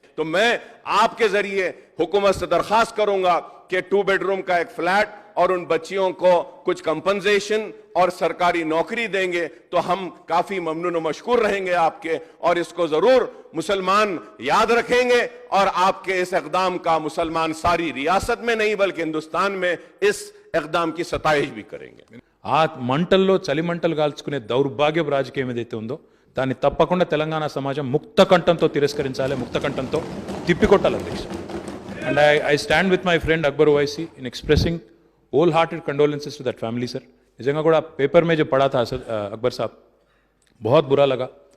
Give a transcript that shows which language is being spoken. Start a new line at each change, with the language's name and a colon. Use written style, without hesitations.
Hindi: तो मैं आपके जरिए हुकूमत से दरखास्त करूंगा कि 2 बेडरूम का एक फ्लैट और उन बच्चियों को कुछ कंपनसेशन और सरकारी नौकरी देंगे तो हम काफी ममनून और मशकूर रहेंगे आपके। और इसको जरूर मुसलमान याद रखेंगे और आपके इस इक़दाम का मुसलमान सारी रियासत में नहीं बल्कि हिंदुस्तान में इस इक़दाम की सताइश भी करेंगे।
Telugu: ఆ మంటల్లో చలి మంటలు కాల్చుకునే దౌర్భాగ్యపు రాజకీయం ఏదైతే ఉందో దాన్ని తప్పకుండా తెలంగాణ సమాజం ముక్త కంఠంతో తిరస్కరించాలి, ముక్త కంఠంతో తిప్పికొట్టాలి అధ్యక్ష.
English: And I stand with my friend Akbar Owaisi in expressing wholehearted condolences to that family sir.
Telugu: निजंगा కూడా
Hindi: पेपर में जो पढ़ा था सर अकबर साहब, बहुत बुरा लगा।